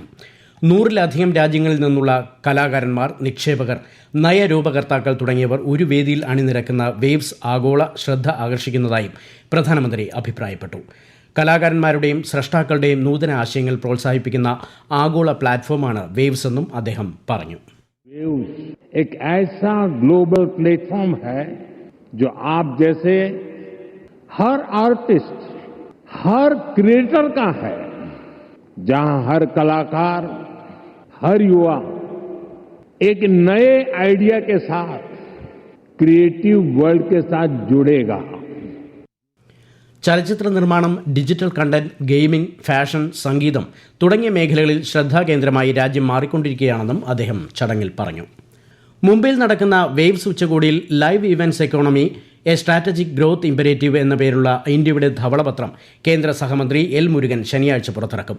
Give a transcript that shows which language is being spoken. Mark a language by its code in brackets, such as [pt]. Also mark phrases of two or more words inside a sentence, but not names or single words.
[ml] 100-ലധികം രാജ്യങ്ങളിൽ നിന്നുള്ള കലാകാരന്മാർ, നിക്ഷേപകർ, നയരൂപകർത്താക്കൾ തുടങ്ങിയവർ ഒരു വേദിയിൽ അണിനിരക്കുന്ന വേവ്സ് ആഗോള ശ്രദ്ധ ആകർഷിക്കുന്നതായും പ്രധാനമന്ത്രി അഭിപ്രായപ്പെട്ടു. കലാകാരന്മാരുടെയും സ്രഷ്ടാക്കളുടെയും നൂതന ആശയങ്ങൾ പ്രോത്സാഹിപ്പിക്കുന്ന ആഗോള പ്ലാറ്റ്ഫോമാണ് വേവ്സ് എന്നും അദ്ദേഹം പറഞ്ഞു. [hi] वेव्स एक ऐसा [en] global platform [hi] है जो आप जैसे हर आर्टिस्ट, हर क्रिएटर का है, जहां हर कलाकार, हर युवा एक नए आइडिया के साथ [en] creative world [hi] के साथ जुड़ेगा. [ml] ചലച്ചിത്ര നിർമ്മാണം, ഡിജിറ്റൽ കണ്ടന്റ്, ഗെയിമിംഗ്, ഫാഷൻ, സംഗീതം തുടങ്ങിയ മേഖലകളിൽ ശ്രദ്ധാകേന്ദ്രമായി രാജ്യം മാറിക്കൊണ്ടിരിക്കുകയാണെന്നും അദ്ദേഹം ചടങ്ങിൽ പറഞ്ഞു. മുംബൈയിൽ നടക്കുന്ന വേവ്സ് ഉച്ചകോടിയിൽ ലൈവ് ഇവന്റ്സ് എക്കോണമി എ സ്ട്രാറ്റജിക് ഗ്രോത്ത് ഇമ്പരേറ്റീവ് എന്ന പേരുള്ള ഇന്ത്യയുടെ ധവളപത്രം കേന്ദ്ര സഹമന്ത്രി എൽ മുരുകൻ ശനിയാഴ്ച പുറത്തിറക്കും.